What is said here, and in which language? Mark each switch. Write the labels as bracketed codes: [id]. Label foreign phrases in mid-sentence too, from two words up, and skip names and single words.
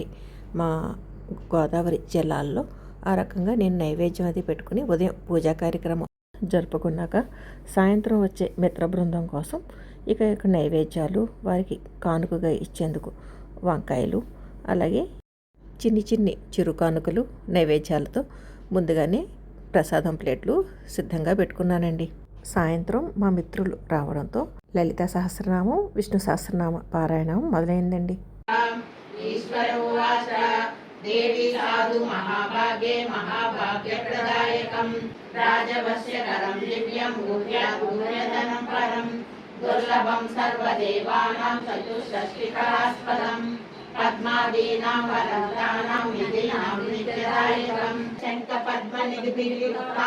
[te] మా గోదావరి జిల్లాల్లో ఆ రకంగా నేను నైవేద్యం అది పెట్టుకుని ఉదయం పూజా కార్యక్రమం జరుపుకున్నాక సాయంత్రం వచ్చే మిత్ర బృందం కోసం ఇక నైవేద్యాలు వారికి కానుకగా ఇచ్చేందుకు వంకాయలు అలాగే చిన్ని చిరు కానుకలు నైవేద్యాలతో ముందుగానే ప్రసాదం ప్లేట్లు సిద్ధంగా పెట్టుకున్నానండి. సాయంత్రం మా మిత్రులు రావడంతో లలిత సహస్రనామం విష్ణు సహస్రనామ పారాయణం మొదలైందండి. [sa] देवी साधु महाभागे महाभाग्यप्रदायकं राजवश्यकरं दिव्यं गुह्यधनं परं दुर्लभं सर्वदेवानां चतुष्षष्टिकरास्पदं पद्मादीनां वरदानां निधिनां नित्यदायकं शङ्खपद्मनिधिभिर्युक्तां